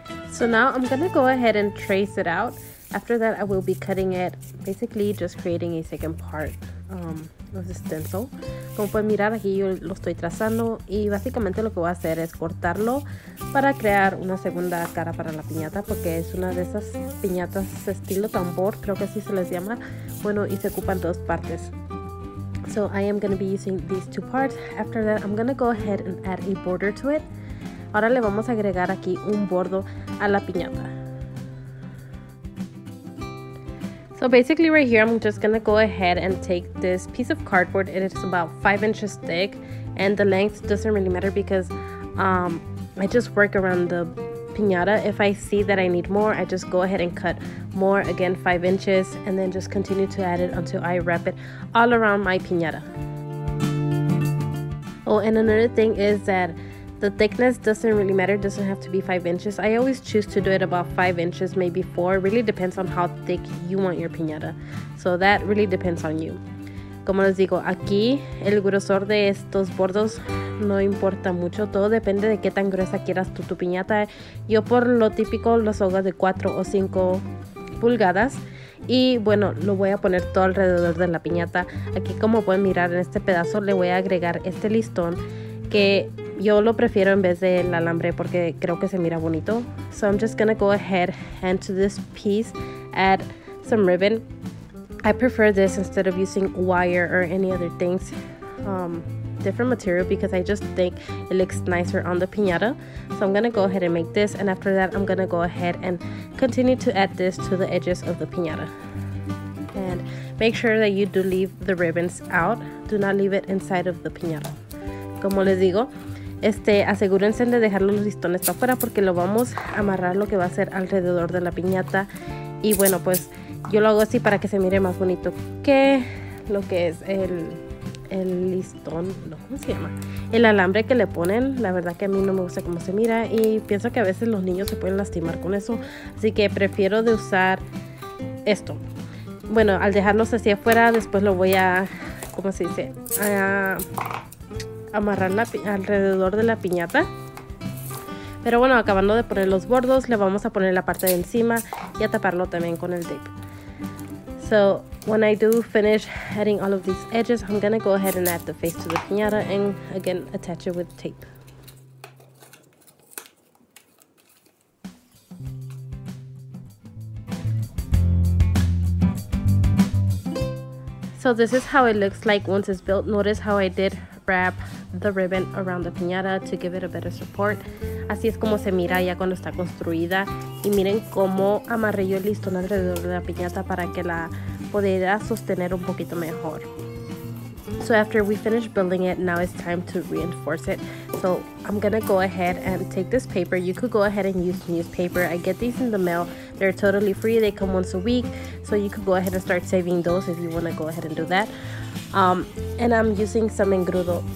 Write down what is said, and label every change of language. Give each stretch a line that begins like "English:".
English: So now I'm gonna go ahead and trace it out. After that I will be cutting it, basically just creating a second part of the stencil.
Spanish: Como pueden mirar, aquí yo lo estoy trazando y básicamente lo que voy a hacer es cortarlo para crear una segunda cara para la piñata, porque es una de esas piñatas estilo tambor, creo que así se les llama. Bueno, y se ocupan 2 partes.
English: So I am gonna be using these 2 parts. After that I'm gonna go ahead and add a border to it.
Spanish: Ahora le vamos a agregar aquí un bordo a la piñata.
English: So basically right here I'm just gonna go ahead and take this piece of cardboard. It is about 5 inches thick, and the length doesn't really matter because I just work around the piñata. If I see that I need more, I just go ahead and cut more, again 5 inches, and then just continue to add it until I wrap it all around my piñata. Oh, and another thing is that the thickness doesn't really matter. It doesn't have to be 5 inches. I always choose to do it about 5 inches, maybe 4. It really depends on how thick you want your piñata. So that really depends on you.
Spanish: Como les digo, aquí el grosor de estos bordos no importa mucho, todo depende de qué tan gruesa quieras tú tu piñata. Yo por lo típico los hago de 4 o 5 pulgadas y bueno, lo voy a poner todo alrededor de la piñata. Aquí como pueden mirar en este pedazo le voy a agregar este listón que yo lo prefiero en vez del alambre porque creo que se mira bonito.
English: So I'm just gonna go ahead and to this piece add some ribbon. I prefer this instead of using wire or any other things, different material, because I just think it looks nicer on the piñata. So I'm gonna go ahead and make this, and after that I'm gonna go ahead and continue to add this to the edges of the piñata. And make sure that you do leave the ribbons out, do not leave it inside of the piñata.
Spanish: Como les digo, asegúrense de dejar los listones para afuera porque lo vamos a amarrar lo que va a ser alrededor de la piñata. Y bueno, pues yo lo hago así para que se mire más bonito que lo que es el listón, no, ¿cómo se llama? El alambre que le ponen. La verdad que a mí no me gusta cómo se mira y pienso que a veces los niños se pueden lastimar con eso, así que prefiero de usar esto. Bueno, al dejarlos así afuera, después lo voy a, ¿cómo se dice? A amarrar alrededor de la piñata. Pero bueno, acabando de poner los bordos, le vamos a poner la parte de encima y a taparlo también con el tape.
English: So when I do finish adding all of these edges, I'm gonna go ahead and add the face to the piñata and again attach it with tape. So this is how it looks like once it's built. Notice how I did wrap the ribbon around the piñata to give it a better support.
Spanish: Así es como se mira ya cuando está construida. Y miren cómo amarré yo el listón alrededor de la piñata para que la pudiera sostener un poquito mejor.
English: So after we finish building it, now it's time to reinforce it. So I'm gonna go ahead and take this paper. You could go ahead and use newspaper. I get these in the mail. They're totally free. They come once a week. So you could go ahead and start saving those if you wanna go ahead and do that. And I'm using some engrudo.